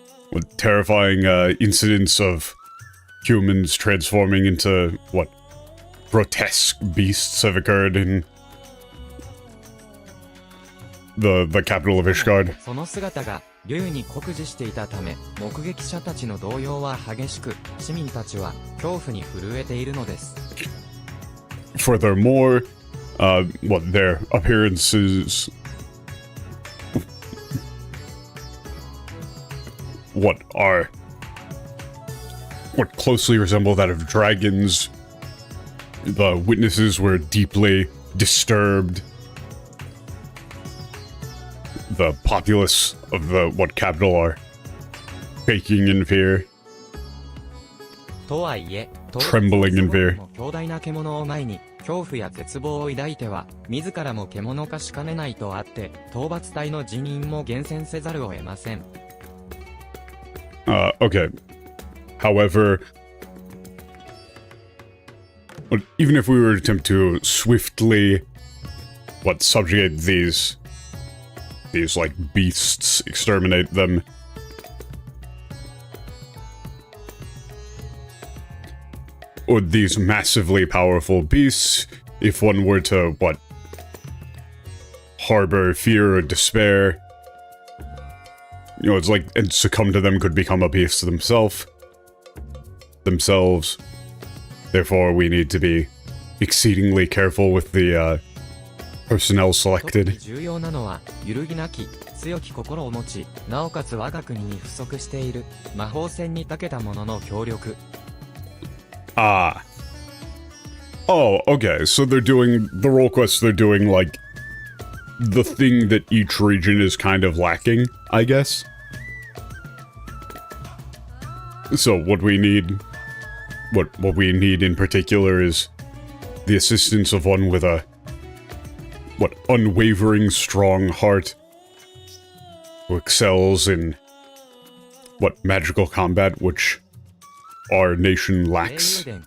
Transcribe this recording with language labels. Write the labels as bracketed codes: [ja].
[en] What terrifying incidents of humans transforming into what grotesque beasts have occurred in the capital of Ishgard. [ja] その姿が竜に酷似していたため、目撃者たちの動揺は激しく、市民たちは恐怖に震えているのです。 [en] Furthermore, what their appearances, what closely resemble that of dragons. The witnesses were deeply disturbed. The populace of the what capital are shaking in fear. [ja] とはいえ、 [en] Trembling in fear. [ja] 強大な獣を前に恐怖や絶望を抱いては、自らも獣化しかねないとあって、討伐隊の人員も厳選せざるを得ません。 [en] Okay. However, even if we were to attempt to swiftly, subjugate these like beasts, exterminate them, or these massively powerful beasts, if one were to, harbor fear or despair, it's like, and succumb to them could become a beast themselves. Therefore, we need to be exceedingly careful with the personnel selected. [ja] 重要なのは揺るぎなき強き心を持ち、なおかつ我が国に不足している魔法戦に長けた者の協力。 [en] Oh, okay. So they're doing the role quests. They're doing like the thing that each region is kind of lacking, I guess. So what we need in particular is the assistance of one with a unwavering strong heart who excels in magical combat, which our nation lacks.